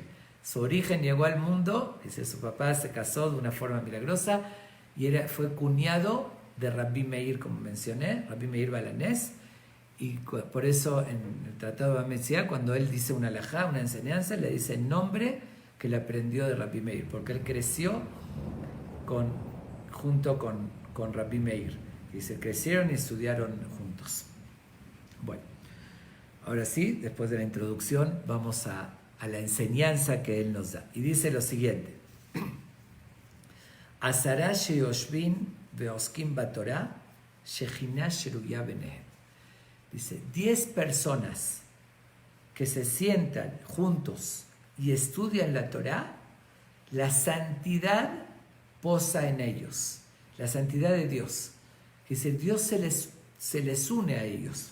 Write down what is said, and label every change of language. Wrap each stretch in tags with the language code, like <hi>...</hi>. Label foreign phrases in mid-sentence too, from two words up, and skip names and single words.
<es>Su origen llegó al mundo, dice, su papá se casó de una forma milagrosa y fue cuñado de Rabbi Meir, como mencioné, Rabbi Meir Balanés, y por eso en el Tratado de Bamea, cuando él dice una alajá, una enseñanza, le dice el nombre que le aprendió de Rabbi Meir, porque él creció junto con Rabbi Meir, y se crecieron y estudiaron juntos. Bueno, ahora sí, después de la introducción, vamos a la enseñanza que él nos da. Y dice lo siguiente:</es> <he>עשרה שיושבין ועוסקין בתורה שכינה שרויה ביניהם.</he> <es>Dice, 10 personas que se sientan juntos y estudian la Torá, la santidad posa en ellos, la santidad de Dios. Dice, Dios se les une a ellos.</es>